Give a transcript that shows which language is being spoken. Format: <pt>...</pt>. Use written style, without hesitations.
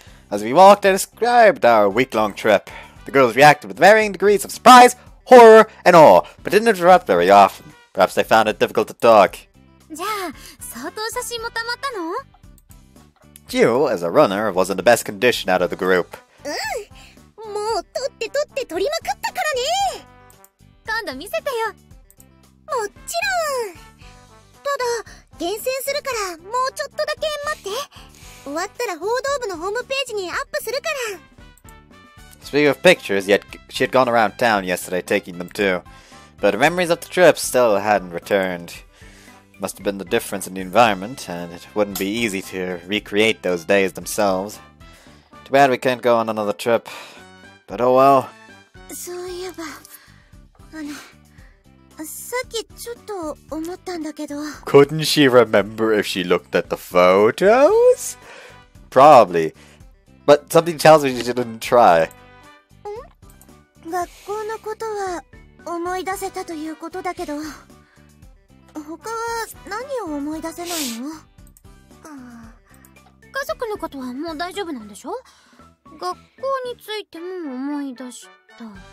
<en>As we walked, I described our week-long trip. The girls reacted with varying degrees of surprise, horror, and awe, but didn't interrupt very often. Perhaps they found it difficult to talk.</en> <ja>じゃあ、相当写真もたまったの？</ja> <en>Jiu, as a runner, was in the best condition out of the group.</en> <ja>もう撮って撮りまくったからね。今度見せてよ。もちろん。ただ厳選するからもうちょっとだけ待って。終わったら報道部のホームページにアップするから。</ja> <en>Speaking of pictures, she had gone around town yesterday taking them too. But her memories of the trip still hadn't returned. Must have been the difference in the environment, and it wouldn't be easy to recreate those days themselves. Too bad we can't go on another trip. But oh well.</en> <ja>そういえば、さっきちょっと思ったんだけど。</ja> <en>Couldn't she remember if she looked at the photos? Probably. But something tells me she didn't try.</en> <ja>学校のことは思い出せたということだけど、他は何を思い出せないの？家族のことはもう大丈夫なんでしょ？学校についても思い出した。</ja>